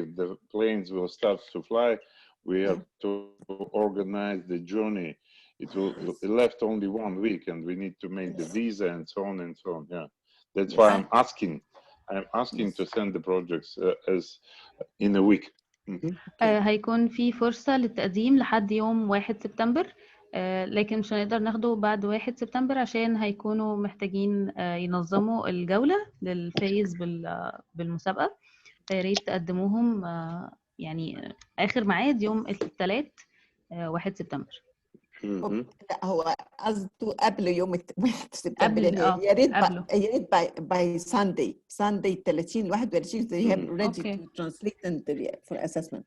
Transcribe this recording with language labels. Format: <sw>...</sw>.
<en>If the planes will start to fly, we have to organize the journey. It left only 1 week, and we need to make the visa and so on and so on. Yeah, that's why I'm asking to send the projects as in a week.</en> <ar>هيكون في فرصة للتقديم لحد يوم 1 سبتمبر، لكن مش هنقدر ناخده بعد 1 سبتمبر عشان هيكونوا محتاجين ينظموا الجولة للفايز بالمسابقة. فيا ريت تقدموهم يعني آخر ميعاد يوم الثلاث 1 سبتمبر. Mhm. لا هو قصده قبل يوم 1 سبتمبر قبل يعني يا ريت قبله. يا ريت باي</ar> <en>Sunday 30 21 they have Mhm. ready Okay. to translate and for assessment.</en>